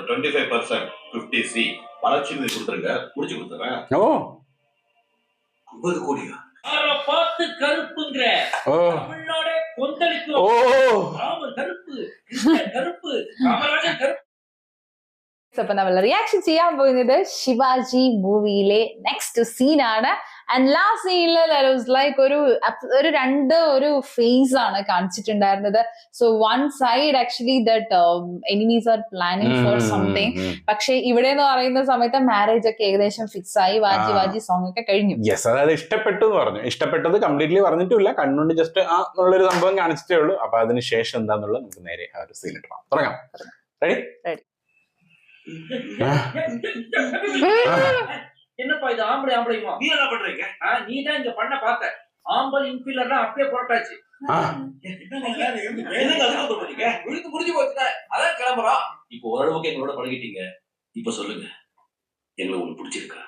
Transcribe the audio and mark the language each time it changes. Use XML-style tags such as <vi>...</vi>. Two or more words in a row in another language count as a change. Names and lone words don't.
<ta>25% 50C வளர்ச்சி நிதி கொடுத்துருங்க, முடிச்சு கொடுத்துறேன். ஓ 50 கோடியா? பார்த்து கருப்புங்கிற தமிழ்நாடே கொந்தளிக்கும். ஓ ராமர் கருப்பு, கருப்பு, ராமராஜன் கருப்பு.</ta> <ml>അപ്പൊ നമ്മൾ റിയാക്ഷൻ ചെയ്യാൻ പോകുന്നത് ശിവാജി മൂവിയിലെ നെക്സ്റ്റ് സീനാണ്.</ml> <en>and last</en> <ml>സീനിൽ ലൈക്ക് ഒരു രണ്ട് ഫേസ് ആണ് കാണിച്ചിട്ടുണ്ടായിരുന്നത്.</ml> <en>So one side actually that enemies are planning for something.</en> <ml>പക്ഷെ ഇവിടെ എന്ന് പറയുന്ന സമയത്ത് മാരേജ് ഒക്കെ ഏകദേശം ഫിക്സ് ആയി, വാജി വാജി സോങ് ഒക്കെ കഴിഞ്ഞു. യെസ്, അതായത് ഇഷ്ടപ്പെട്ടു എന്ന് പറഞ്ഞു. ഇഷ്ടപ്പെട്ടത് കംപ്ലീറ്റ്ലി പറഞ്ഞിട്ടില്ല, കണ്ണുകൊണ്ട് ജസ്റ്റ് ആ ഉള്ളൊരു സംഭവം കാണിച്ചിട്ടേ ഉള്ളൂ. അപ്പൊ അതിന് ശേഷം എന്താന്നുള്ളത് നമുക്ക് നേരെ ആ ഒരു സീനിട്ട് തുടങ്ങാം. റെഡി? റെഡി.</ml> <ta>என்னப்பா இது ஆம்பளை ஆம்பளையுமா? நீ என்ன பண்றீங்க? நீ தான் இங்க பண்ண பார்த்த. ஆம்பல் இன்ஃபீலர்லாம் அப்படியே புரட்டாச்சு. முடிஞ்சு போச்சுடா, அதான் கிளம்புறோம். இப்போ ஓரளவுக்கு எங்களோட பழகிட்டீங்க. இப்ப சொல்லுங்க, எங்களை உங்களுக்கு பிடிச்சிருக்கா?</ta>